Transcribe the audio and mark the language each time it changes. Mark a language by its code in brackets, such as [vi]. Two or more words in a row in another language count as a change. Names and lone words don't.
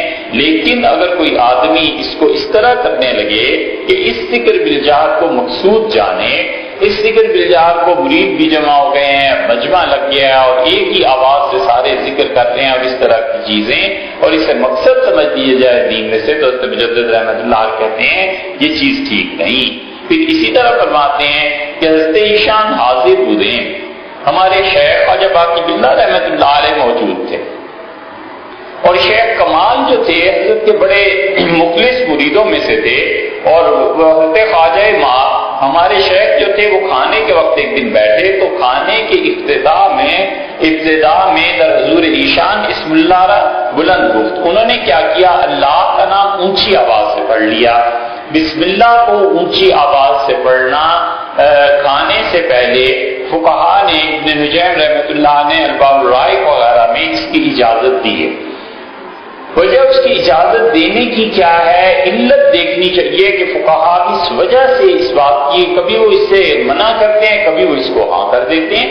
[ur] لیکن اگر کوئی آدمی اس کو اس طرح کرنے لگے کہ اس ذکر بالجہر کو مقصود جانے, اس ذکر بالجہر کو مرید بھی جمع ہو گئے ہیں, مجمع لگ گیا اور ایک ہی آواز سے سارے ذکر کرتے ہیں اور اس طرح کی چیزیں, اور اسے مقصد سمجھ لیے جائے دین میں سے, تو مجدد رحمت اللہ کہتے ہیں یہ چیز ٹھیک نہیں. پھر اسی طرح فرماتے ہیں کہ حضرت ایشان حاضر بدین ہمارے شیخ خواجہ باقی باللہ رحمت اللہ علیہ موجود تھے, اور شیخ کمال جو تھے حضرت کے بڑے مخلص مریدوں میں سے تھے. اور حضرت خواجہ ماں ہمارے شیخ جو تھے وہ کھانے کے وقت ایک دن بیٹھے تو کھانے کے ابتدا میں [fa] در حضور ایشان اسم اللہ بلند گفت. [ur] انہوں نے کیا کیا, اللہ کا نام اونچی آواز سے پڑھ لیا. بسم اللہ کو اونچی آواز سے پڑھنا کھانے سے پہلے فقہا نے, ابن نجیم رحمۃ اللہ نے الباب الرائق وغیرہ میں اس کی اجازت دی ہے. وجہ اس کی اجازت دینے کی کیا ہے, علت دیکھنی چاہیے کہ فقہا اس وجہ سے اس بات کی, کبھی وہ اس سے منع کرتے ہیں کبھی وہ اس کو ہاں کر دیتے ہیں.